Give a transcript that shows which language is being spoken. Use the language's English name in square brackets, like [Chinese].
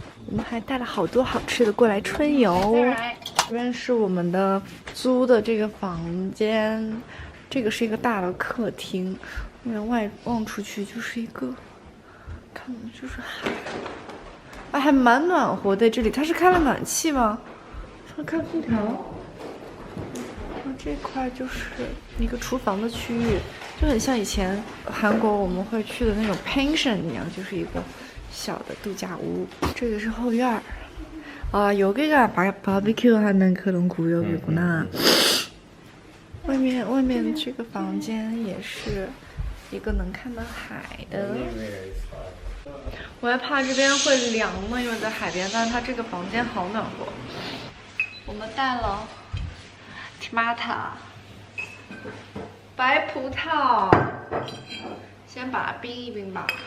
[Chinese] 我们还带了好多好吃的过来春游。这边是我们的租的这个房间，这个是一个大的客厅，外望出去就是一个，看就是海，哎，还蛮暖和的。这里它是开了暖气吗？上看空调。这块就是一个厨房的区域，就很像以前韩国我们会去的那种 pension 一样，就是一个小的度假屋。这个是后院儿。 [Korean] 아, 여기가 바비큐 하는 그런 구역이구나. [Chinese] 外面这个房间也是一个能看到海的。我还怕这边会凉嘛，因为在海边，但是它这个房间好暖和。我们带了 tomato 白葡萄，先把它冰一冰吧。